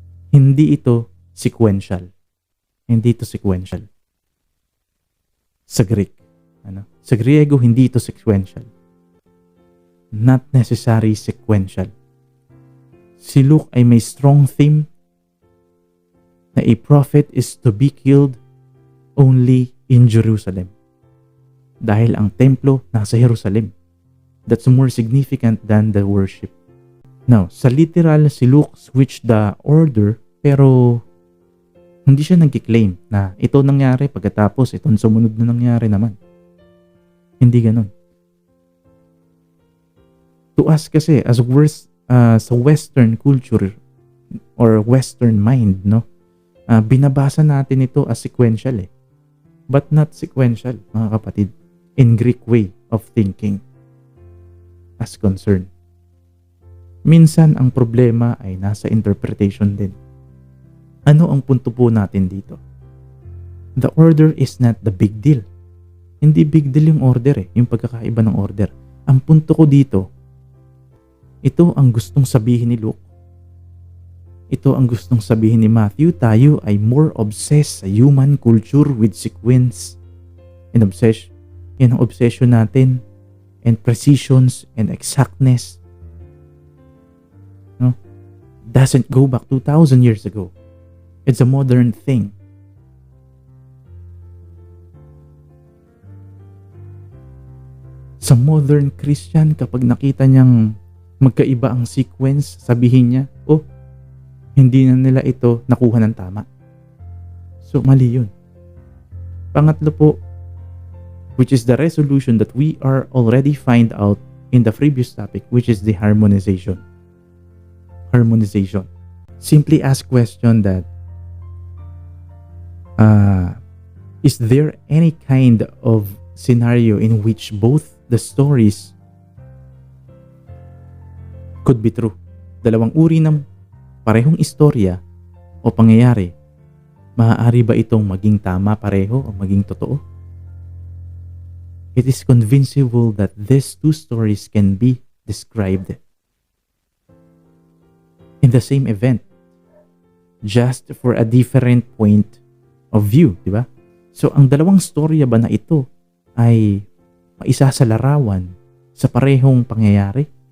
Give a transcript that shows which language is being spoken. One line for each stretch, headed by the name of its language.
Filipino: Hindi ito sequential. Hindi ito sequential. Sa Greek. Sa Griego, hindi ito sequential.
English: Not necessary sequential. Si Luke ay may strong theme na a prophet is to be killed only in Jerusalem.
Filipino: Dahil ang templo nasa Jerusalem.
English: That's more significant than the worship.
Filipino: Now, sa literal,
English: si Luke switched the order
Filipino: pero hindi siya nag-claim na ito nangyari pagkatapos itong sumunod na nangyari naman. Hindi ganun.
English: To us kasi, as sa Western culture or Western mind, no,
Filipino: binabasa natin ito
English: as sequential but not sequential, mga kapatid, in Greek way of thinking as concerned.
Filipino: Minsan, ang problema ay nasa interpretation din. Ano ang punto po natin dito?
English: The order is not the big deal.
Filipino: Hindi big deal yung order yung pagkakaiba ng order. Ang punto ko dito, ito ang gustong sabihin ni Luke. Ito ang gustong sabihin ni Matthew.
English: Tayo ay more obsessed sa human culture with sequence and obsession. Yan ang obsession natin, and precisions and exactness. No? Doesn't go back 2,000 years ago. It's a modern thing.
Filipino: Sa modern Christian, kapag nakita niyang magkaiba ang sequence, sabihin niya, oh, hindi na nila ito nakuha ng tama. So, mali yun. Pangatlo po,
English: which is the resolution that we are already find out in the previous topic, which is the harmonization. Harmonization. Simply ask question that, is there any kind of scenario in which both the stories could be true?
Filipino: Dalawang uri ng parehong istorya o pangyayari, maaari ba itong maging tama pareho o maging totoo?
English: It is convincible that these two stories can be described in the same event, just for a different point of view, di ba?
Filipino: So, ang dalawang storya ba na ito ay maisasalarawan sa parehong pangyayari?